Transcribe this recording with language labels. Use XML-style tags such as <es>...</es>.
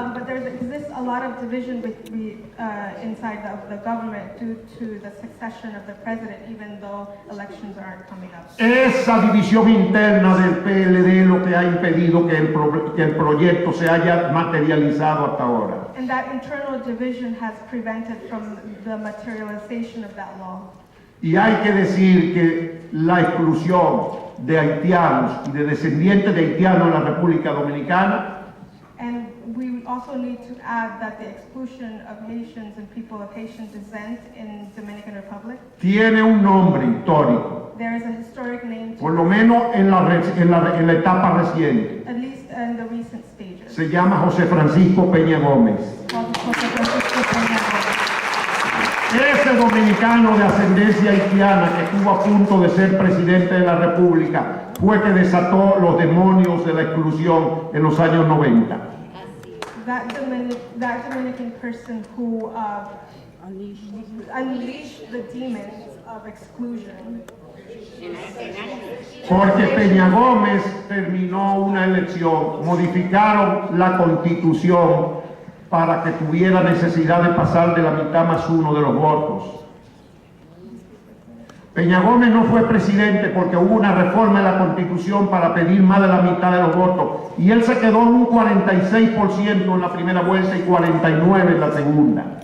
<en>but there exists a lot of division inside the government due to the succession of the president, even though elections aren't coming up.</en> <es>Esa división interna del PLD lo que ha impedido que el proyecto se haya materializado hasta ahora.</es> <en>And that internal division has prevented from the materialization of that law.</en> <es>Y hay que decir que la exclusión de haitianos y de descendientes de haitianos en la República Dominicana</es> <en>And we also need to add that the exclusion of Haitians and people of Haitian descent in Dominican Republic,</en> <es>tiene un nombre histórico,</es> <en>there is a historic name</en> <es>por</es> <en>to</en> <es>lo menos en la etapa reciente.</es> <en>at least in the recent stages.</en> <es>Se llama José Francisco Peña Gómez.</es> <en>Called José Francisco Peña Gómez.</en> <es>Ese dominicano de ascendencia haitiana que estuvo a punto de ser presidente de la República fue que desató los demonios de la exclusión en los años 90.</es> <en>That Dominican person who unleashed the demons of exclusion.</en> <es>Porque Peña Gómez terminó una elección, modificaron la constitución para que tuviera necesidad de pasar de la mitad más 1 de los votos. Peña Gómez no fue presidente porque hubo una reforma en la constitución para pedir más de la mitad de los votos y él se quedó en un 46% en la primera vuelta y 49% en la segunda.</es>